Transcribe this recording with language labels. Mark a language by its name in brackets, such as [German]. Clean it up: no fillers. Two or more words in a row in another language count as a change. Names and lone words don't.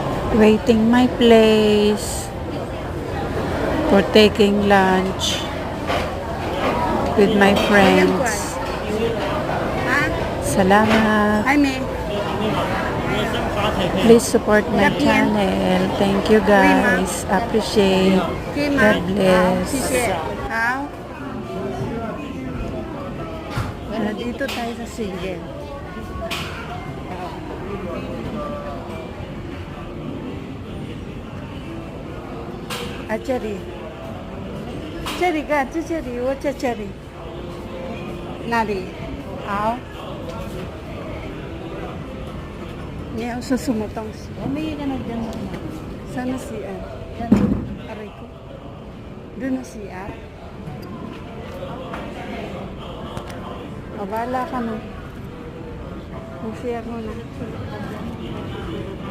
[English] Waiting my place for taking lunch with my friends. [Filipino] Salamat. Ay, may. [English] Please support my channel. Thank you guys. Appreciate. God bless. [Chinese] 谢谢。 [Filipino] 好。Dito tayo sa single. Cherry. [Chinese] Cherry 个，这 cherry， 我这 cherry。哪里？好。你要说什么东西？我没有跟他讲什么。 [Filipino] Sana CR? Aray ko. Doon na CR? O, bahala ka na. Mag-CR mo na.